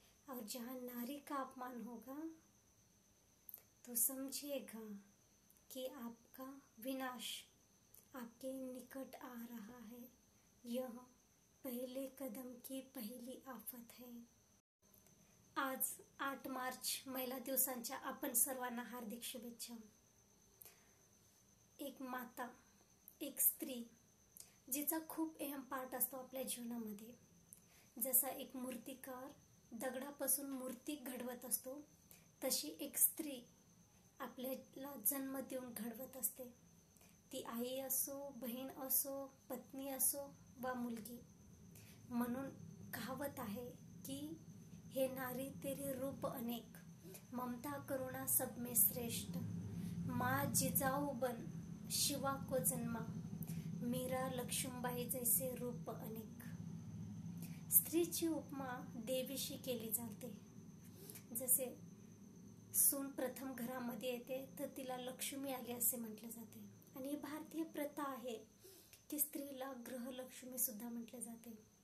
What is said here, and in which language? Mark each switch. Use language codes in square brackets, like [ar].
[hi] और जहाँ नारी का अपमान होगा तो समझिएगा कि आपका विनाश आपके निकट आ रहा है. यह पहले कदम की पहली आफत है. [mr] आज 8 मार्च महिला दिवसांच्या आपण सर्वांना हार्दिक शुभेच्छा. एक माता, एक स्त्री जिचा खूप अहम पार्ट असतो आपल्या जीवनामध्ये. जसा एक मूर्तिकार दगडापासून मूर्ती घडवत असतो तशी एक स्त्री आपल्याला जन्म देऊन घडवत असते. ती आई असो, बहीण असो, पत्नी असो वा मुलगी. म्हणून कहावत आहे की [hi] हे नारी तेरे रूप अनेक, ममता करुणा सब में श्रेष्ठ. माँ जिजाऊ बन शिवा को जन्मा, मीरा लक्ष्मीबाई जैसे रूप अनेक. [mr] स्त्रीची उपमा देवीशी केली जाते. जसे सून प्रथम घरामध्ये येते तर तिला लक्ष्मी आली असे म्हटले जाते. आणि ही भारतीय प्रथा आहे की स्त्रीला ग्रहलक्ष्मी सुद्धा म्हटले जाते.